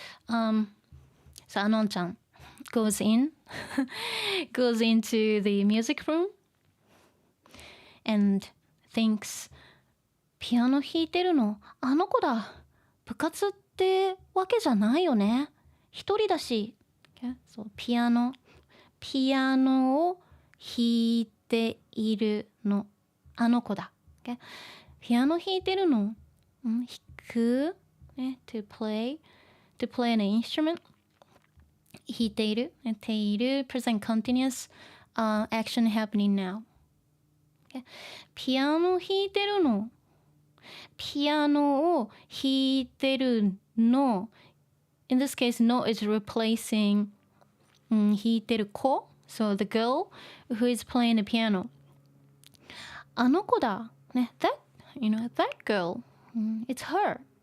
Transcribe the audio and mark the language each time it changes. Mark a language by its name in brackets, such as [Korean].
[English] So Anon-chan goes into the music room and thinks [Japanese] ピアノ弾いてるのあの子だ。部活ってわけじゃないよね。一人だし。 [English] Okay? [Japanese] So ピアノを弾いているのあの子だ。 [English] Okay? [Japanese] ピアノ弾いてるの、弾く、 [English] ね、to play an instrument 弾いている、present continuous、action happening now、okay? ピアノ弾いてるのピアノを弾いてるの in this case no is replacing、弾いてる子 so the girl who is playing the piano [Japanese] あの子だ、 [English] ね、that girl、it's her、